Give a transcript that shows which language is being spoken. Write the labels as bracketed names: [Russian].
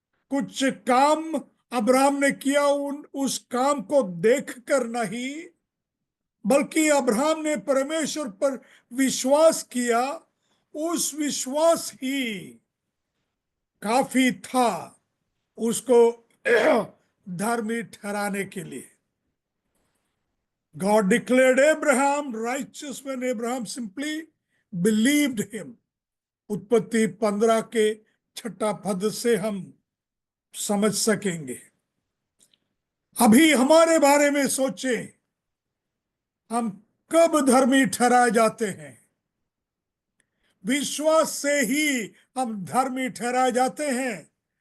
[Hindi] कुछ काम अब्राहम ने किया उस काम को देखकर नहीं, बल्कि अब्राहम ने परमेश्वर पर विश्वास किया, उस विश्वास ही काफी था उसको धर्मी ठहराने के लिए। [English] God declared Abraham righteous when Abraham simply believed him. [Hindi] उत्पत्ति 15 के 6 पद से हम समझ सकेंगे। अभी हमारे बारे में सोचें, हम कब धर्मी ठहराए जाते हैं? विश्वास से ही हम धर्मी ठहराए जाते हैं।